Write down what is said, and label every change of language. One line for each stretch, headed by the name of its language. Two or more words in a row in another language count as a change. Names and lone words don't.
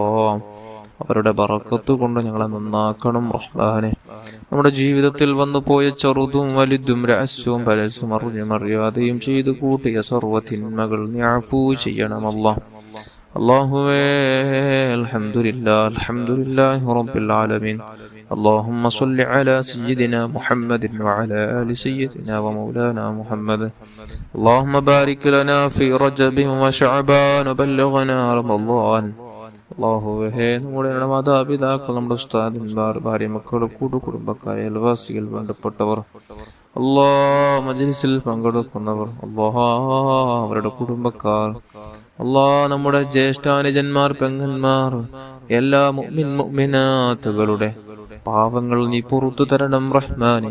Malayalam: അവരുടെ ബറക്കത്ത് കൊണ്ട് ഞങ്ങളെ നന്നാക്കണം റഹ്മാനെ. നമ്മുടെ ജീവിതത്തിൽ വന്നു പോയ ചെറുതും വലുതും രഹസ്യവും പരസ്യവും അറിഞ്ഞും അറിയാതെയും ചെയ്തു കൂട്ടിയ സർവ്വ തിന്മകൾ നീ അഫൂ ചെയ്യണമല്ലോ.
Arabic: അല്ലാഹുവേ الحمد لله رب العالمين. اللهم صل على سيدنا محمد وعلى آل سيدنا ومولانا محمد. اللهم بارك لنا في رجب وشعبان وبلغنا رمضان.
Malayalam: അല്ലാഹുവേ നമ്മുടെ മാതാപിതാക്കൾ, നമ്മുടെ ഉസ്താദന്മാർ, ഭാര്യ, മക്കൾ, കുടുംബക്കാർ, അയൽവാസികൾ, ബന്ധപ്പെട്ടവർ, മജ്ലിസിൽ പങ്കെടുക്കുന്നവർ, അവരുടെ കുടുംബക്കാർ, നമ്മുടെ ജ്യേഷ്ഠാനുജന്മാർ, പെങ്ങന്മാർ, എല്ലാ മുഅ്മിൻ മുഅ്മിനാത്തുകളുടെ പാവങ്ങൾ നീ പുറത്തു തരണം റഹ്മാനെ.